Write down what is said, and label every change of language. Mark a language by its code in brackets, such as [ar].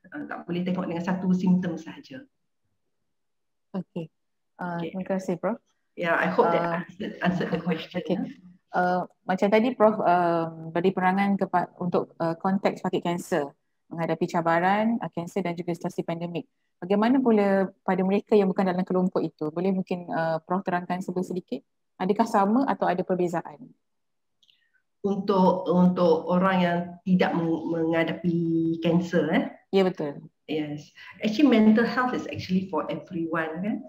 [ms] Tak boleh tengok dengan satu simptom sahaja. Okay. Terima kasih, Prof. [en] Yeah, I hope that answered the question. [ms] Okay. Macam tadi Prof beri penerangan untuk konteks pesakit kanser menghadapi cabaran kanser dan juga situasi pandemik. Bagaimana pula pada mereka yang bukan dalam kelompok itu? Boleh mungkin Prof terangkan sedikit? Adakah sama atau ada perbezaan? Untuk orang yang tidak menghadapi kanser, Ya, betul. [en] Yes, actually mental health is actually for everyone, kan?